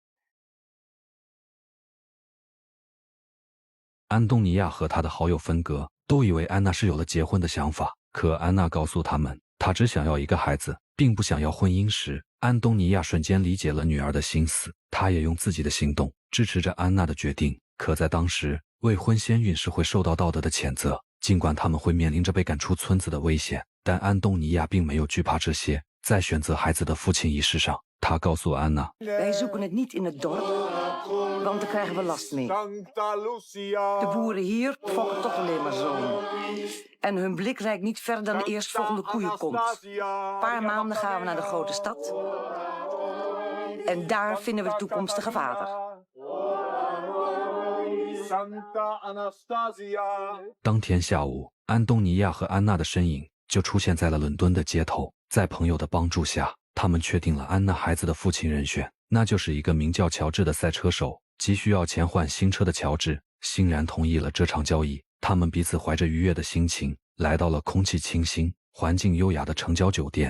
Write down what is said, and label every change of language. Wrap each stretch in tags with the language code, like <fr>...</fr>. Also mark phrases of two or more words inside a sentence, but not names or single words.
<zh>安东尼亚和他的好友芬格都以为安娜是有了结婚的想法，可安娜告诉他们，她只想要一个孩子，并不想要婚姻时， 安东尼亚瞬间理解了女儿的心思，她也用自己的行动支持着安娜的决定。可在当时，未婚先孕是会受到道德的谴责，尽管他们会面临着被赶出村子的危险，但安东尼亚并没有惧怕这些。在选择孩子的父亲仪式上，他告诉安娜</zh> <nl>Wij zoeken het niet in het dorp, want daar krijgen we last mee. De boeren hier fokken toch alleen maar zo. En hun blik reikt niet verder dan de eerstvolgende koeienkont. Een paar maanden gaan we naar de grote stad. En daar vinden we de toekomstige vader. Anastasia.</nl> <zh>当天下午，安东尼亚和安娜的身影就出现在了伦敦的街头。在朋友的帮助下，他们确定了安娜孩子的父亲人选，那就是一个名叫乔治的赛车手。急需要钱换新车的乔治欣然同意了这场交易。他们彼此怀着愉悦的心情来到了空气清新、环境优雅的城郊酒店。</zh>